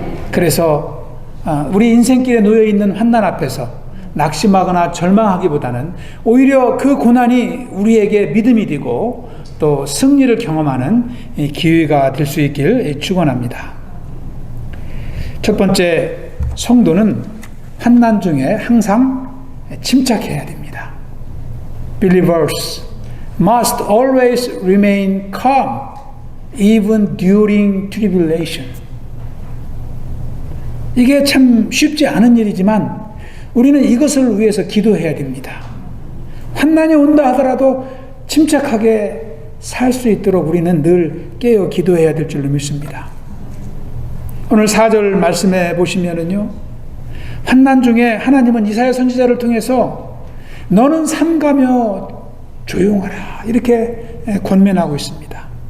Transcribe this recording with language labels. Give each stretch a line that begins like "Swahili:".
Korean: 그래서 우리 인생길에 놓여있는 환난 앞에서 낙심하거나 절망하기보다는 오히려 그 고난이 우리에게 믿음이 되고 또 승리를 경험하는 기회가 될 수 있길 축원합니다. 첫 번째, 성도는 환난 중에 항상 침착해야 됩니다.
English: Believers must always remain calm even during tribulation.
Korean: 이게 참 쉽지 않은 일이지만 우리는 이것을 위해서 기도해야 됩니다. 환난이 온다 하더라도 침착하게 살 수 있도록 우리는 늘 깨어 기도해야 될 줄로 믿습니다. 오늘 4절 말씀해 보시면은요, 환난 중에 하나님은 이사야 선지자를 통해서 너는 삼가며 조용하라 이렇게 권면하고 있습니다.